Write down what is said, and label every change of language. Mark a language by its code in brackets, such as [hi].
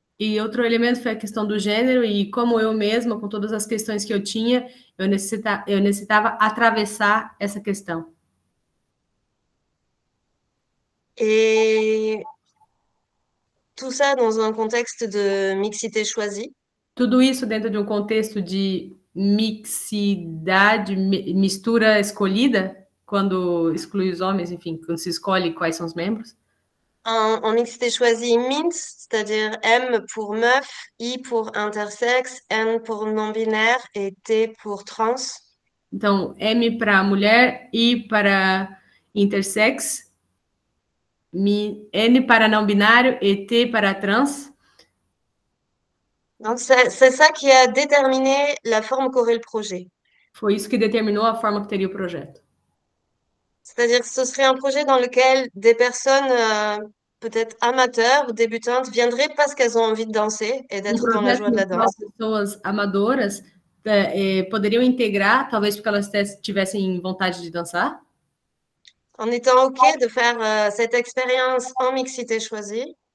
[pt] E outro elemento foi a questão do gênero e como eu mesma, com todas as questões que eu tinha, eu necessitava atravessar essa questão. [fr] Et tout ça dans un contexte de mixité choisie. [pt] Tudo isso dentro de um contexto de mixidade, mistura escolhida, quando exclui os homens, enfim, quando se escolhe quais são os membros. [fr] En mixité choisie mince, c'est-à-dire M pour meuf, I pour intersexe, N pour non-binaire et T pour trans. [pt] Então, M para mulher, I para intersex, N para não binário e T para trans. [fr] Donc, c'est ça qui a déterminé la forme qu'aurait le projet. [pt] Foi isso que determinou a forma que teria o projeto. [fr] C'est-à-dire que ce serait un projet dans lequel des personnes peut-être amateurs ou débutantes viendraient parce qu'elles ont envie de danser et d'être dans la joie de la danse. [pt] Pessoas amadoras poderiam integrar, talvez porque elas tivessem vontade de dançar. [fr] En étant OK de faire cette expérience en mixité choisie.